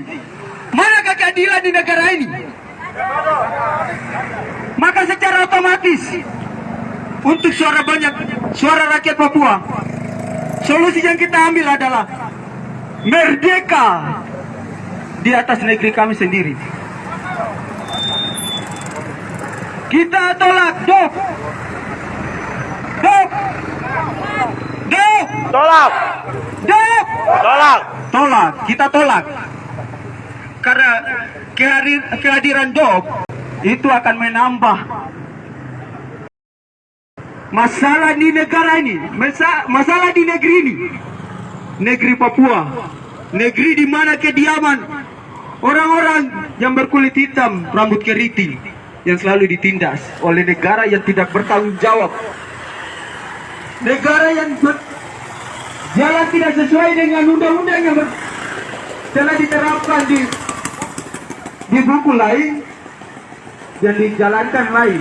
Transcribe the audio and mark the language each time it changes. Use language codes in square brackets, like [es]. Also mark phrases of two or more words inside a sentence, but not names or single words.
[id] Manakah keadilan di negara ini? Maka secara otomatis untuk suara banyak, suara rakyat Papua, solusi yang kita ambil adalah merdeka di atas negeri kami sendiri. Kita tolak DOP. DOP. DOP. Tolak. DOP. Tolak. Tolak. Kita tolak. Karena kehadiran DOP itu akan menambah masalah di negara ini, masalah di negeri ini, negeri Papua, negeri di mana kediaman orang-orang yang berkulit hitam, rambut keriting, yang selalu ditindas oleh negara yang tidak bertanggung jawab, negara yang jalan tidak sesuai dengan undang-undang yang telah diterapkan di buku lain, yang dijalankan lain.